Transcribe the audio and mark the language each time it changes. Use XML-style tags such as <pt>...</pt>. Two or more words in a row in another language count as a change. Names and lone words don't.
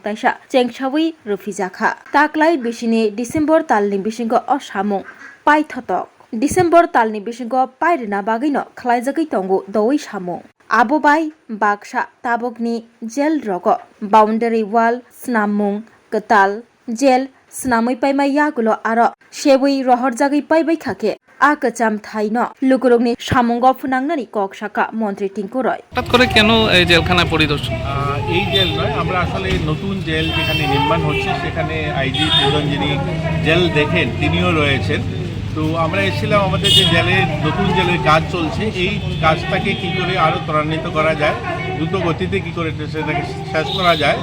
<trp>taisa chengsawi rufijakha taklai bisini December talni bisingo o samung paithotok December talni bisingo pairina bagino khlaijagui tongo doi samung abo bai baksa tabokni jail rogo</trp> <en>boundary wall</en> <trp>snamung ketal jail snamui paima yagulo aro sebui rohorjagui paibai khake a kecham thaino lukurogni samungo phunangnani kok saka মন্ত্রী টিঙ্কু রয়</trp> <bn>হঠাৎ করে কেন এই জেলখানা পরিদর্শন? এই জেল নয়, আমরা আসলে নতুন জেল যেখানে নির্মাণ হচ্ছে সেখানে আইজি প্রধান যিনি জেল দেখেন তিনিও রয়েছেন। তো আমরা এসেছিলাম আমাদের যে জেলের নতুন জেলের কাজ চলছে এই কাজটাকে কি করে আরও ত্বরান্বিত করা যায়, দ্রুত গতিতে কি করে সেটাকে শেষ করা যায়।</bn>